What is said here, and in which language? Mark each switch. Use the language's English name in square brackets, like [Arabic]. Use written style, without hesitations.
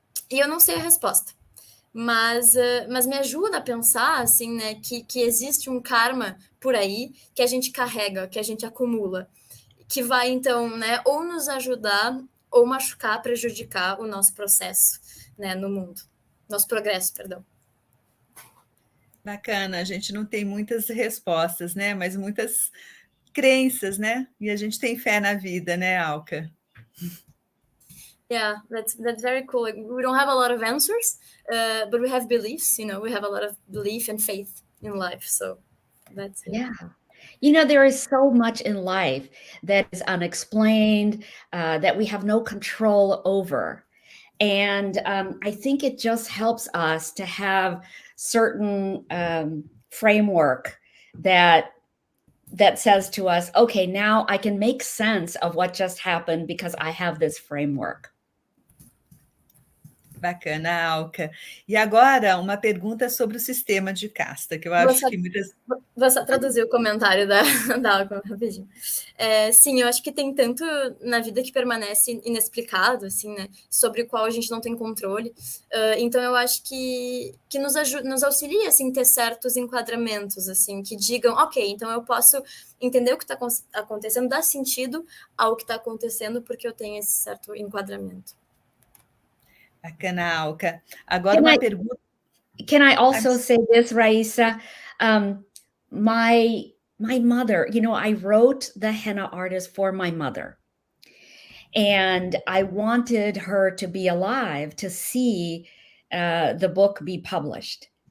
[Portuguese] E eu não sei a resposta. Mas me ajuda a pensar, assim, né, que existe um karma por aí que a gente carrega, que a gente acumula, que vai, então, né, ou nos ajudar ou machucar, prejudicar o nosso processo, né, no mundo. Nosso progresso, perdão. Bacana, a gente não tem muitas respostas, né, mas muitas crenças, né, e a gente tem fé na vida, né, Alca? [English] Yeah, that's very cool. Like, we don't have a lot of answers, but we have beliefs, you know, we have a lot of belief and faith in life, so that's it. Yeah. You know, there is so much in life that is unexplained, that we have no control over. And I think it just helps us to have certain framework that that says to us, okay, now I can make sense of what just happened because I have this framework. [Portuguese] Bacana, Alca. E agora, uma pergunta sobre o sistema de casta, que eu Vou acho só, que muitas... vou só traduzir o comentário da Alca rapidinho. Sim, eu acho que tem tanto na vida que permanece inexplicado, assim, né? Sobre o qual a gente não tem controle. Então, eu acho que nos auxilia, assim, ter certos enquadramentos, assim, que digam, ok, então eu posso entender o que está acontecendo, dar sentido ao que está acontecendo, porque eu tenho esse certo enquadramento. Bacana, Alca. Agora uma pergunta... [English] Can I also say this, Raisa? My mother, I wrote the henna artist for my mother. And I wanted her to be alive to see the book be published.